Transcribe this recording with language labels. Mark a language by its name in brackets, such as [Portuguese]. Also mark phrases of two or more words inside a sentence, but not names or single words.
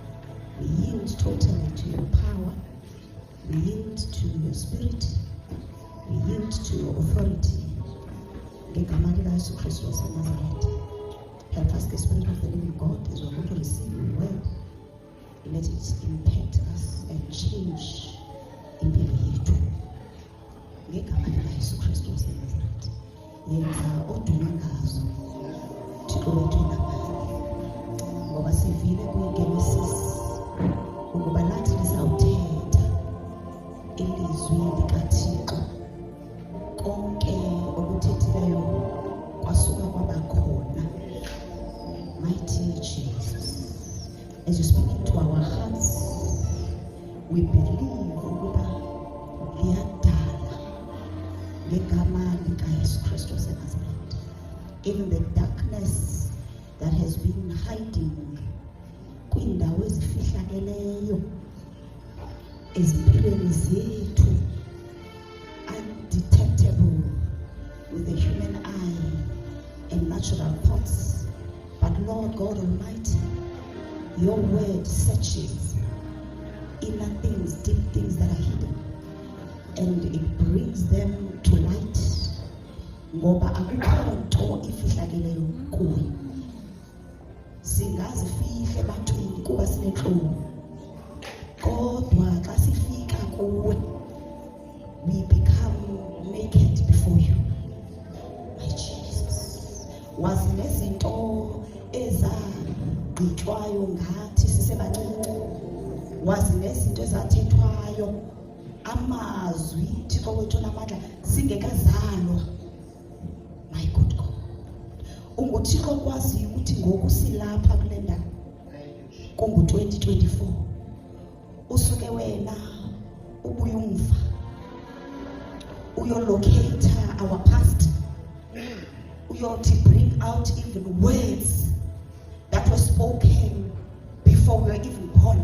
[English] We yield totally to your power We yield to your spirit. We yield to your authority. [Xhosa] Ngegama likaYesu Kristu waseNazaretha. [English] Help us, the Spirit of the living God, as we're going to receive your word. Let it impact us and change [Xhosa] impilo yethu. Ngegama likaYesu Kristu waseNazaretha. Yenza odume ngazo. Thixo wethu namandla. Ngoba sivile kuyiGenesis ukuba lathi lisawuthetha ilizwi likaThixo. Konke okuthethileyo kwasuka kwaba khona. [English] Mighty Jesus, as you speak into our hearts, we believe [Xhosa] ukuba liyadala ngegama likaYesu Kristu waseNazaretha. [English] Even the darkness that has been hiding [Xhosa] kwindawo ezifihlakeleyo ezimpilweni zethu, [English] undetectable with the human eye and natural thoughts. But Lord God Almighty, your word searches inner things, deep things that are hidden, and it brings them to light. [Xhosa] Ngoba akukho nto ifihlakeleyo kuwe. Singazifihle ebathwini kuba sinenhloni. Kodwa xa sifika kuwe, [English] we become naked before you. My Jesus. [Xhosa] Wazi nezinto ezagqitywayo ngathi sisebancinci. Wazi nezinto ezathethwayo, amazwi Thixo wethu namandla singekazalwa. [English] My good God. [Xhosa] UnguThixo kwazi ukuthi ngoku silapha kule ndawo. Kungu-2024. Usuke wena ubuye umva. [English] Uyolocate our past. Uyothi bring out even words that were spoken before we were even born.